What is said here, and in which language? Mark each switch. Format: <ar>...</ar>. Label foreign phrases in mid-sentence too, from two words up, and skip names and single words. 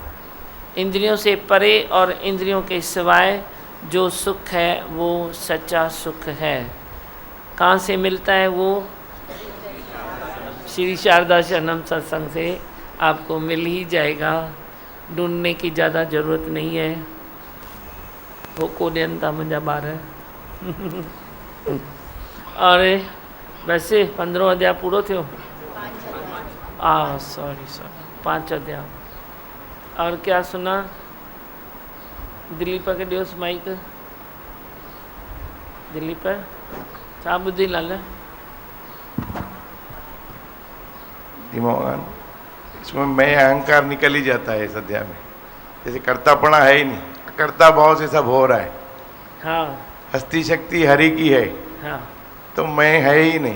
<hi>इंद्रियों से परे और इंद्रियों के सिवाय जो सुख है वो सच्चा सुख है। कहाँ से मिलता है वो? श्री शारदा शरणम सत्संग से आपको मिल ही जाएगा, ढूंढने की ज़्यादा ज़रूरत नहीं है।</hi> <sd>वो को ॾियनि था मुंहिंजा ॿार।</sd> <hi>और वैसे</hi> <sd>15 अध्याय पूरो थियो?</sd> <hi>सॉरी 5 अध्याय। और क्या सुना?</hi> <sd>दिलीप के ॾियोसि माइक। दिलीप छा ॿुधी लाल?</sd> <hi>भगवान, इसमें मैं अहंकार निकल ही जाता है इस अध्याय में। जैसे कर्तापना है ही नहीं, कर्ता भाव से सब हो रहा है। हाँ। हस्ती शक्ति हरि की है। हाँ। तो मैं है ही नहीं।</hi>